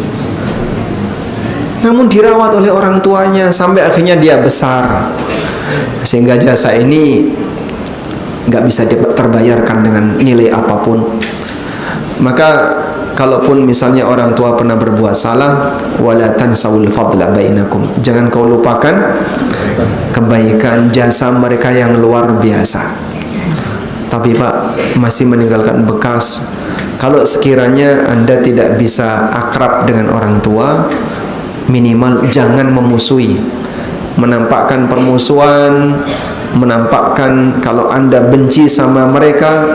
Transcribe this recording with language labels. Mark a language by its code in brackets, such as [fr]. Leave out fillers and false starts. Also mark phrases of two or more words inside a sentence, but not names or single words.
[id] Namun dirawat oleh orang tuanya sampai akhirnya dia besar, sehingga jasa ini nggak bisa terbayarkan dengan nilai apapun. Maka kalaupun misalnya orang tua pernah berbuat salah, [ar] ولا تنسوا الفضل بينكم, [id] jangan kau lupakan kebaikan jasa mereka yang luar biasa. Tapi Pak, masih meninggalkan bekas. Kalau sekiranya Anda tidak bisa akrab dengan orang tua, minimal jangan memusuhi, menampakkan permusuhan, menampakkan kalau Anda benci sama mereka.